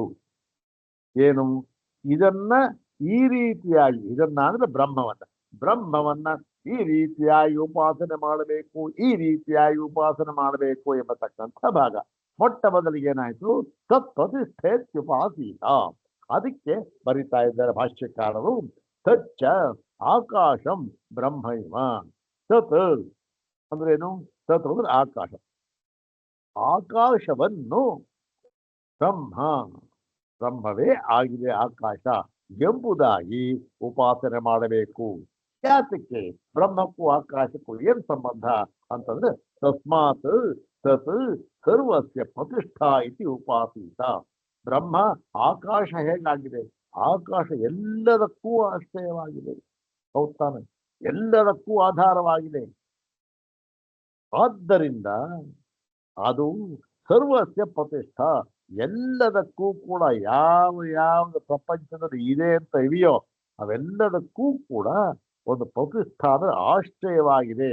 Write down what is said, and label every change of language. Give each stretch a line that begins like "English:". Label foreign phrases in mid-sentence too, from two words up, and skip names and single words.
Kannada: ಏನು ಇದನ್ನ ಈ ರೀತಿಯಾಗಿ, ಇದನ್ನ ಅಂದ್ರೆ ಬ್ರಹ್ಮವನ್ನ ಈ ರೀತಿಯಾಗಿ ಉಪಾಸನೆ ಮಾಡಬೇಕು, ಈ ರೀತಿಯಾಗಿ ಉಪಾಸನೆ ಮಾಡಬೇಕು ಎಂಬತಕ್ಕಂಥ ಭಾಗ. ಮೊಟ್ಟ ಮೊದಲಿಗೆ ಏನಾಯ್ತು,
Sanskrit: ತತ್ ಪ್ರತಿಷ್ಠೇತ್ಯುಪಾಸೀತ.
Kannada: ಅದಕ್ಕೆ ಬರಿತಾ ಇದ್ದಾರೆ ಭಾಷ್ಯಕಾರರು,
Sanskrit: ತಚ್ಚ ಆಕಾಶಂ ಬ್ರಹ್ಮೈವ.
Kannada: ತತ್ ಅಂದ್ರೇನು? ತತ್ ಅಂದ್ರೆ ಆಕಾಶ, ಆಕಾಶವನ್ನು ಬ್ರಹ್ಮವೇ ಆಗಿದೆ ಆಕಾಶ ಎಂಬುದಾಗಿ ಉಪಾಸನೆ ಮಾಡಬೇಕು. ಯಾತಕ್ಕೆ? ಬ್ರಹ್ಮಕ್ಕೂ ಆಕಾಶಕ್ಕೂ ಏನ್ ಸಂಬಂಧ ಅಂತಂದ್ರೆ,
Sanskrit: ತಸ್ಮಾತ್ ತತ್ ಸರ್ವಸ್ಯ ಪ್ರತಿಷ್ಠಾ ಇತಿ ಉಪಾಸೀತ.
Kannada: ಬ್ರಹ್ಮ ಆಕಾಶ ಹೇಗಾಗಿದೆ? ಆಕಾಶ ಎಲ್ಲದಕ್ಕೂ ಆಶ್ರಯವಾಗಿದೆ, ಹೌದ್ ತಾನೆ? ಎಲ್ಲದಕ್ಕೂ ಆಧಾರವಾಗಿದೆ. ಆದ್ದರಿಂದ ಅದು
Sanskrit: ಸರ್ವಸ್ಯ ಪ್ರತಿಷ್ಠಾ,
Kannada: ಎಲ್ಲದಕ್ಕೂ ಕೂಡ ಯಾವ್ದು ಪ್ರಪಂಚದಲ್ಲಿ ಇದೆ ಅಂತ ಇವೆಯೋ ಅವೆಲ್ಲದಕ್ಕೂ ಕೂಡ ಒಂದು ಪ್ರತಿಷ್ಠಾನ ಆಶ್ರಯವಾಗಿದೆ.